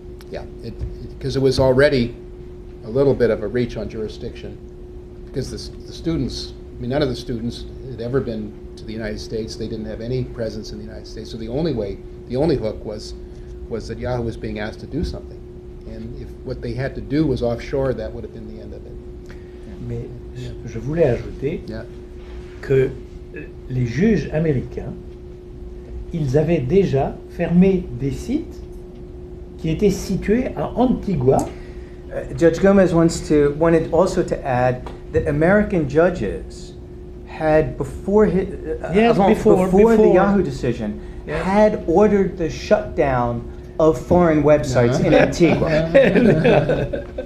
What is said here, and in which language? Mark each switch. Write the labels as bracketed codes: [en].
[en] Yeah, because it was already a little bit of a reach on jurisdiction, because the students, none of the students had ever been to the United States. They didn't have any presence in the United States. So the only hook was that Yahoo was being asked to do something. And if what they had to do was offshore, that would have been the end of it. [fr] Mais je voulais ajouter que les juges américains, ils avaient déjà fermé des sites qui étaient situés à Antigua. [en] Judge Gomez wanted also to add that American judges had before the Yahoo decision had ordered the shutdown of foreign websites in Antigua.